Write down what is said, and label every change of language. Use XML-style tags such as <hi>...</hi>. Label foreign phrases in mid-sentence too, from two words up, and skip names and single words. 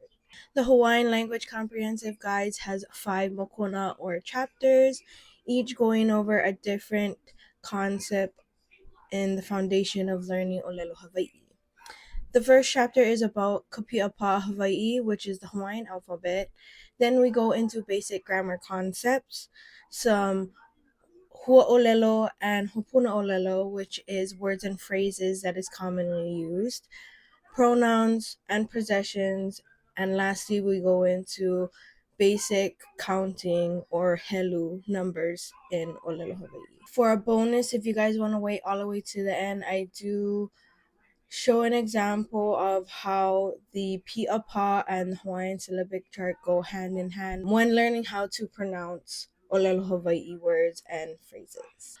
<en>The Hawaiian language comprehensive guides has 5 mokona or chapters, each going over a different concept in the foundation of learning</en> <haw>ʻōlelo Hawaiʻi.</haw> <en>The first chapter is about</en> <haw>kapi'apa Hawaiʻi,</haw> <en>which is the Hawaiian alphabet. Then we go into basic grammar concepts, some hua'ōlelo and</en> <haw>hopuna ʻōlelo,</haw> <en>which is words and phrases that is commonly used, pronouns and possessions, and lastly we go into basic counting or helu numbers in</en> <haw>ʻōlelo Hawaiʻi.</haw> <en>For a bonus, if you guys want to wait all the way to the end, I do show an example of how the pi'apa and the Hawaiian syllabic chart go hand in hand when learning how to pronounce</en> <haw>ʻōlelo Hawaiʻi</haw> <en>words and phrases.</en>